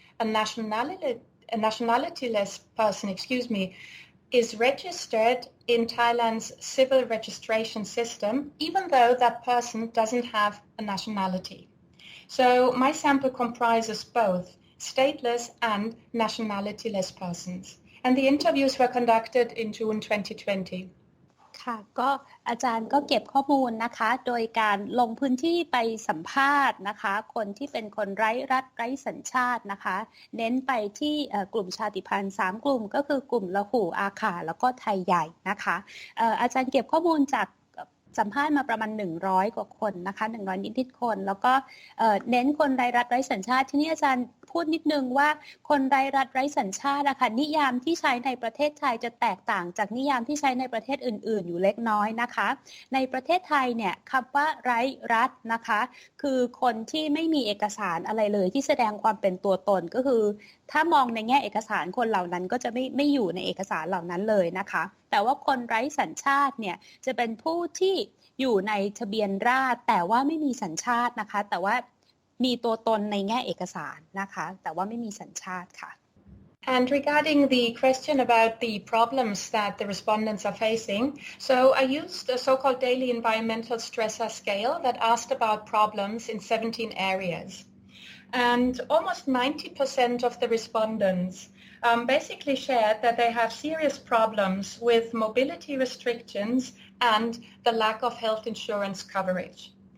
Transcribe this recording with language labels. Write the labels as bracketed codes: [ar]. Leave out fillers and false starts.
[en] A nationalityless person, is registered in Thailand's civil registration system, even though that person doesn't have a nationality. So my sample comprises both stateless and nationalityless persons. And the interviews were conducted in June 2020. [th] ค่ะก็อาจารย์ก็เก็บข้อมูลนะคะโดยการลงพื้นที่ไปสัมภาษณ์นะคะคนที่เป็นคนไร้รัฐไร้สัญชาตินะคะเน้นไปที่กลุ่มชาติพันธุ์3กลุ่มก็คือกลุ่มละหูอาขาแล้วก็ไทยใหญ่นะคะอาจารย์เก็บข้อมูลจากสัมภาษณ์มาประมาณ100กว่าคนนะคะ100นิดๆคนแล้วก็ เน้นคนไร้รัฐไร้สัญชาติที่นี่อาจารย์พูดนิดนึงว่าคนไร้รัฐไร้สัญชาตินะคะนิยามที่ใช้ในประเทศไทยจะแตกต่างจากนิยามที่ใช้ในประเทศอื่นๆอยู่เล็กน้อยนะคะในประเทศไทยเนี่ยคำว่าไร้รัฐนะคะคือคนที่ไม่มีเอกสารอะไรเลยที่แสดงความเป็นตัวตนก็คือ ถ้ามองในแง่เอกสารคนเหล่านั้นก็จะไม่อยู่ในเอกสารเหล่านั้นเลยนะคะแต่ว่าคนไร้สัญชาติเนี่ยจะเป็นผู้ที่อยู่ในทะเบียนราษฎร์แต่ว่าไม่มีสัญชาตินะคะแต่ว่ามีตัวตนในแง่เอกสารนะคะแต่ว่าไม่มีสัญชาติค่ะ [en] And regarding the question about the problems that the respondents are facing, so I used a so-called daily environmental stressor scale that asked about problems in 17 areas. And almost 90% of the respondents basically shared that they have serious problems with mobility restrictions and the lack of health insurance coverage.